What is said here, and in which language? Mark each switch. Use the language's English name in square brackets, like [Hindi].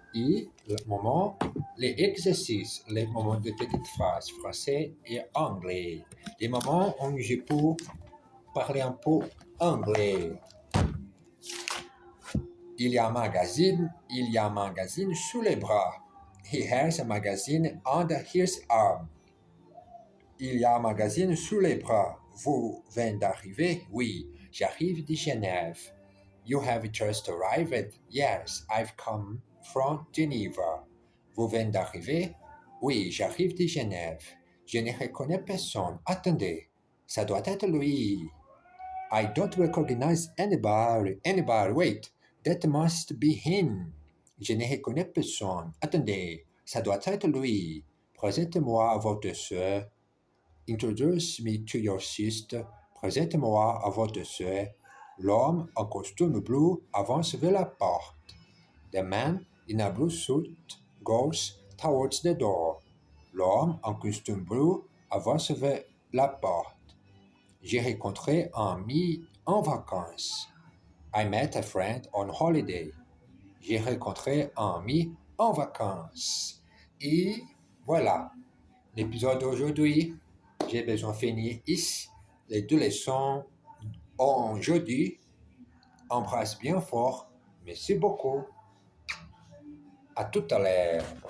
[French] Et les exercices, les moments de petites phrases français et anglais. Les moments où je peux parler un peu anglais. Il y a un magazine sous les bras. [English] He has a magazine under his arm. [French] Il y a un magazine sous les bras. Vous venez d'arriver? Oui, j'arrive de Genève. [English] You have just arrived? Yes, I've come from Geneva. [French] Vous venez d'arriver? Oui, j'arrive de Genève. Je ne reconnais personne. Attendez, ça doit être lui. [English] I don't recognize anybody. Wait, that must be him. [French] Je ne reconnais personne. Attendez, ça doit être lui. Présentez-moi à votre sœur. [English] Introduce me to your sister. [French] Présentez-moi à votre sœur. L'homme en costume bleu avance vers la porte. [English] The man in a blue suit goes towards the door. [French] L'homme en costume bleu avance vers la porte. J'ai rencontré un ami en vacances. [English] I met a friend on holiday. [French] J'ai rencontré un ami en vacances. Et voilà, l'épisode d'aujourd'hui, j'ai besoin de finir ici. Les deux leçons aujourd'hui. Embrasse bien fort. Merci beaucoup. À tout à l'heure.